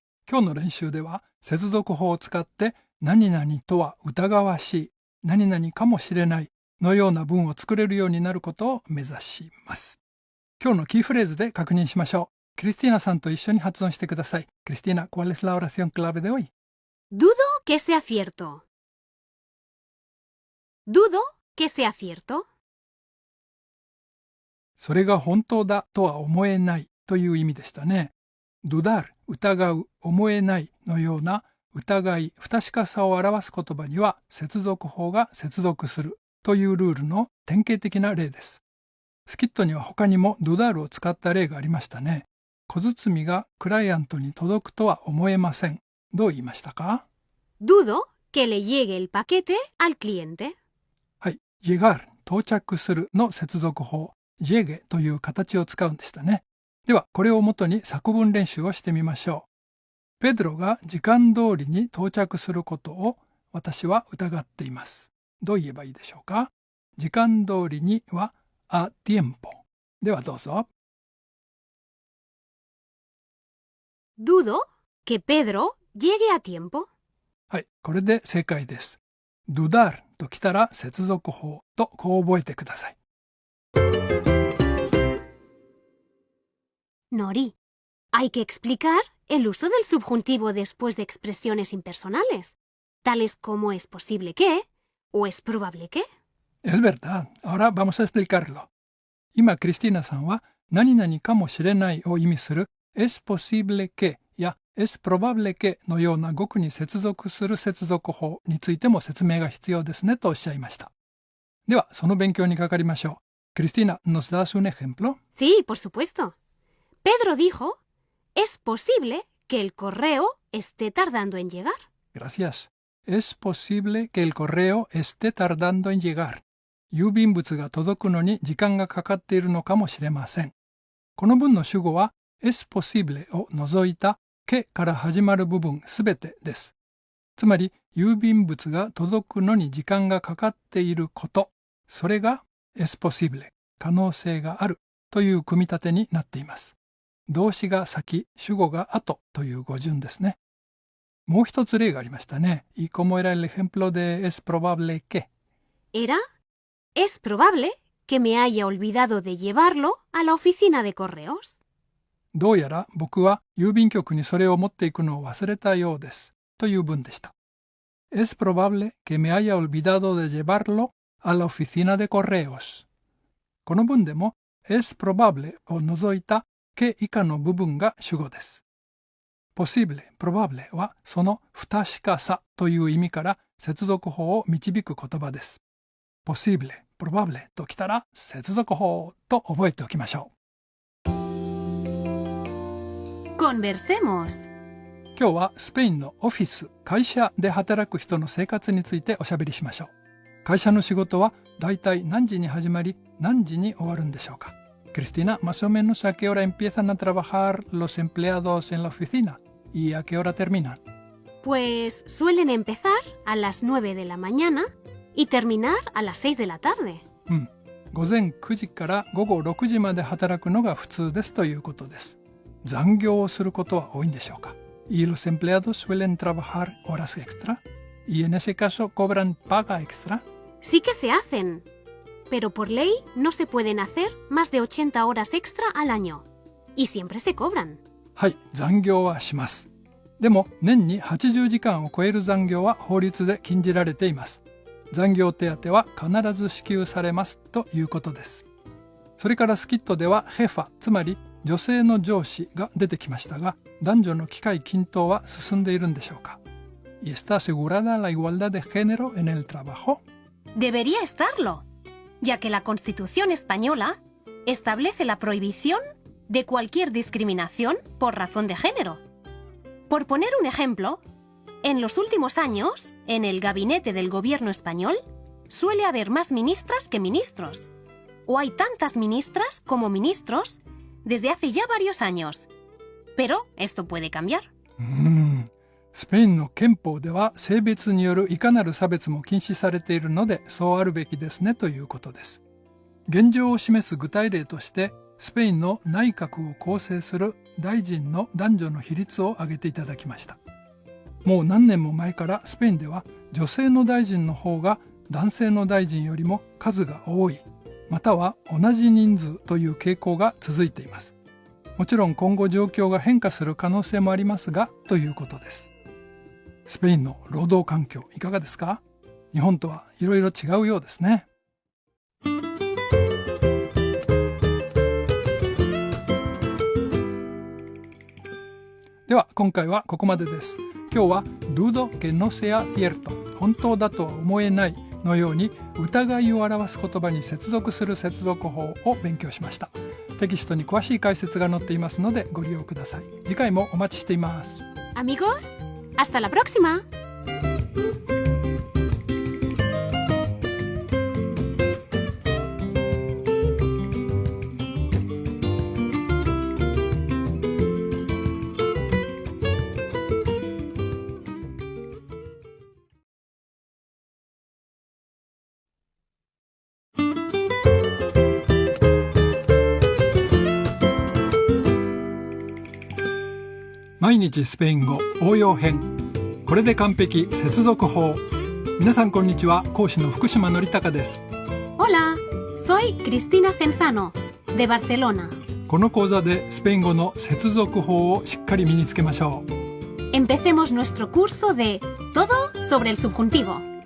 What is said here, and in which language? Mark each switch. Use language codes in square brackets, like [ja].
[ja] 今日の練習では接続法を使って何々とは疑わしい、何々かもしれないのような文を作れるようになることを目指します。今日のキーフレーズで確認しましょう。クリスティーナさんと一緒に発音してください。 [es] クリスティーナ、¿cuál es la oración clave de hoy? Dudo que sea cierto. Dudo que sea cierto. [ja] それが本当だとは思えないという意味でしたね。 dudar、疑う、思えないのような疑い、不確かさを表す言葉には接続法が接続するというルールの典型的な例です。スキットには他にもdudarを使った例がありましたね。小包がクライアントに届くとは思えません。どう言いましたか？ [es] Dudo que le llegue el paquete al cliente. [ja] はい、llegar、到着するの接続法、llegue という形を使うんでしたね。では、これをもとに作文練習をしてみましょう。ペドロが時間通りに到着することを私は疑っています。どう言えばいいでしょうか？時間通りには [es] a tiempo。 [ja] ではどうぞ。 [es] dudo que Pedro llegue a tiempo. [ja] はい、これで正解です。 dudar ときたら接続法とこう覚えてください。 [es] Nori, hay que explicar el uso del subjuntivo después de expresiones impersonales, tales como es posible que o es probable que. Es verdad. Ahora vamos a explicarlo. [ja] 今、クリスティーナさんは何々かもしれないを意味する [es] es posible que [ja] や [es] es probable que [ja] のような語句に接続する接続法についても説明が必要ですねとおっしゃいました。では、その勉強にかかりましょう。 [es] Cristina, ¿nos das un ejemplo? Sí, por supuesto. Pedro dijo, es posible que el correo esté tardando en llegar. Gracias. Es posible que el correo esté tardando en llegar. [ja] 郵便物が届くのに時間がかかっているのかもしれません。この文の主語は [es] es posible [ja] を除いたque から始まる部分すべてです。つまり郵便物が届くのに時間がかかっていること、それが [es] es posible [ja] 可能性があるという組み立てになっています。動詞が先、主語が後という語順ですね。もう一つ例がありましたね。 [es] ¿Y cómo era el ejemplo de es probable que? Era, es probable que me haya olvidado de llevarlo a la oficina de correos. [ja] どうやら僕は郵便局にそれを持っていくのを忘れたようですという文でした。 [es] Es probable que me haya olvidado de llevarlo a la oficina de correos. [ja] この文でも [es] es probable [ja] を除いたque 以下の部分が主語です。 possible, probable はその不確かさという意味から接続法を導く言葉です。 possible, probable ときたら接続法と覚えておきましょう。 [es] Conversemos. [ja] 今日はスペインのオフィス、会社で働く人の生活についておしゃべりしましょう。会社の仕事はだいたい何時に始まり何時に終わるんでしょうか。 [es] Cristina, más o menos a qué hora empiezan a trabajar los empleados en la oficina y a qué hora terminan. Pues suelen empezar a las 9 de la mañana y terminar a las 6 de la tarde. 午前9時から午後6時まで働くのが普通ですということです。残業をすることは多いんでしょうか。 Y los empleados suelen trabajar horas extra y en ese caso cobran paga extra. Sí que se hacen, pero por ley no se pueden hacer más de 80 horas extra al año. Y siempre se cobran. [ja] はい、残業はします。でも年に80時間を超える残業は法律で禁じられています。残業手当は必ず支給されますということです。それからスキットではヘファ、つまり女性の上司が出てきましたが、男女の機会均等は進んでいるんでしょうか。 [es] ¿Y está asegurada la igualdad de género en el trabajo? Debería estarlo, ya que la Constitución española establece la prohibición de cualquier discriminación por razón de género. Por poner un ejemplo, en los últimos años, en el gabinete del gobierno español, suele haber más ministras que ministros. O hay tantas ministras como ministros desde hace ya varios años. Pero esto puede cambiar. [ja] スペインの憲法では性別によるいかなる差別も禁止されているので、そうあるべきですねということです。現状を示す具体例として、スペインの内閣を構成する大臣の男女の比率を挙げていただきました。もう何年も前からスペインでは女性の大臣の方が男性の大臣よりも数が多い、または同じ人数という傾向が続いています。もちろん今後状況が変化する可能性もありますが、ということです。スペインの労働環境いかがですか？日本とはいろいろ違うようですね。では今回はここまでです。今日は [es] dudo que no sea cierto [ja] 本当だとは思えないのように疑いを表す言葉に接続する接続法を勉強しました。テキストに詳しい解説が載っていますのでご利用ください。次回もお待ちしています。 [es] Amigos, hasta la próxima. [ja] 毎日スペイン語応用編。これで完璧接続法。皆さんこんにちは。講師の福島のりたかです。 [es] Hola, soy Cristina Cenzano, de Barcelona. [ja] この講座でスペイン語の接続法をしっかり身につけましょう。 [es] Empecemos nuestro curso de Todo sobre el subjuntivo.